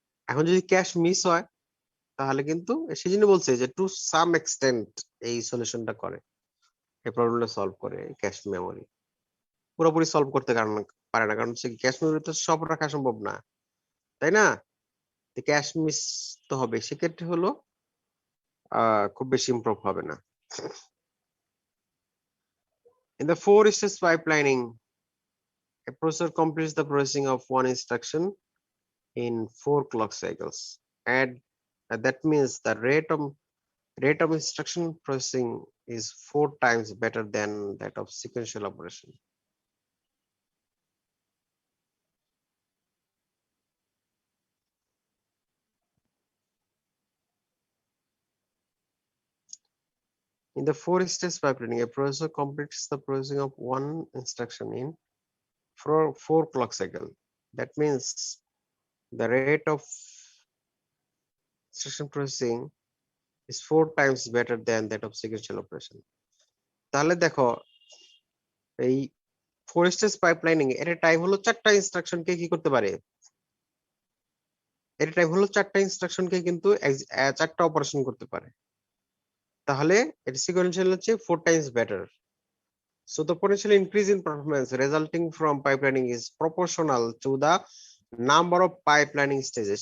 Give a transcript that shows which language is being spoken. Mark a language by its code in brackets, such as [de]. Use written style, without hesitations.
[bn] এখন যদি cache miss হয় তাহলে কিন্তু সেই জন্য বলছে যে টু সাম এক্সটেন্ট এই সলিউশনটা করে, এই প্রবলেমটা সলভ করে ক্যাশ মেমোরি। পুরোপুরি সলভ করতে পারে না, কারণ ক্যাশ মেমোরিতে সব রাখা সম্ভব না, তাই না? ক্যাশ মিস তো হবে, সেক্ষেত্রে হলো খুব বেশি ইমপ্রুভ হবে না। [en] In the 4-stage pipelining, a processor completes the processing of one instruction in 4 clock cycles, and that means the rate of instruction processing is 4 times better than that of sequential operation. In the 4-stage pipelining, a processor completes the processing of one instruction in 4 clock cycle. That means the rate of instruction processing is 4 times better than that of sequential operation. [bn] তাহলে দেখো এই 4-stage pipelining এর time হলো 4টা ইনস্ট্রাকশনকে কি করতে পারে, এর টাইম হলো 4টা ইনস্ট্রাকশনকে কিন্তু 4টা অপারেশন করতে পারে। তাহলে এর সিকোয়েন্সিয়াল হচ্ছে [en] 4 times better. So the potential increase in performance resulting from pipelining is proportional to the number of pipelining stages.